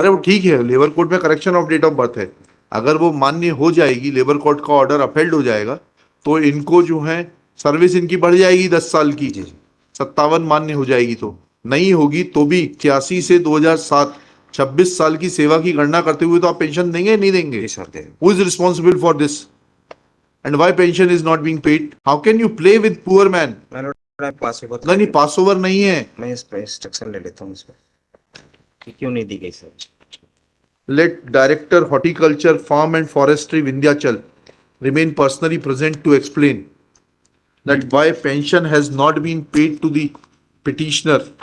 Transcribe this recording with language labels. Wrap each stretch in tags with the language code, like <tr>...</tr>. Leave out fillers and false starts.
<hi>अरे वो ठीक है, लेबर कोर्ट में correction of date of birth है, अगर वो मान्य हो जाएगी, लेबर कोर्ट का ऑर्डर अपहेल्ड हो जाएगा, तो इनको जो है सर्विस इनकी बढ़ जाएगी 10 साल की। 57 मान्य हो जाएगी। तो नहीं होगी तो भी 81 से 2007 26 साल की सेवा की गणना करते हुए तो आप पेंशन देंगे नहीं देंगे?</hi> <en>Who is responsible for this? And why pension is not being paid? How can you play with poor man?</en> <hi>नहीं, पास ओवर नहीं है। मैं इस पे इंस्ट्रक्शन ले लेता हूँ इसमें कि क्यों नहीं दी गई sir.</hi> <en>Let Director Horticulture, Farm and Forestry Vindhyachal remain personally present to explain that why pension has not been paid to the petitioner,</en>